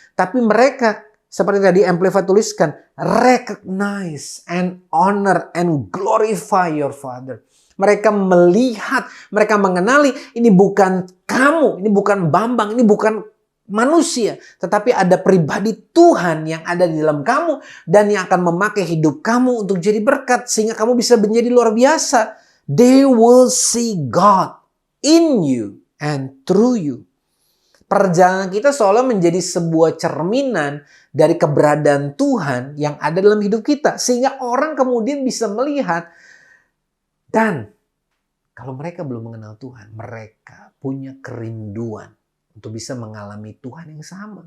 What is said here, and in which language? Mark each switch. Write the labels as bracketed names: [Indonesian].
[Indonesian] Tapi mereka, seperti tadi Amplified tuliskan, [English] recognize and honor and glorify your Father. [Indonesian] Mereka melihat, mereka mengenali ini bukan kamu, ini bukan Bambang, ini bukan manusia. Tetapi ada pribadi Tuhan yang ada di dalam kamu dan yang akan memakai hidup kamu untuk jadi berkat sehingga kamu bisa menjadi luar biasa. [English] They will see God in you and through you. [Indonesian] Perjalanan kita seolah menjadi sebuah cerminan dari keberadaan Tuhan yang ada dalam hidup kita. Sehingga orang kemudian bisa melihat. Dan kalau mereka belum mengenal Tuhan, mereka punya kerinduan untuk bisa mengalami Tuhan yang sama.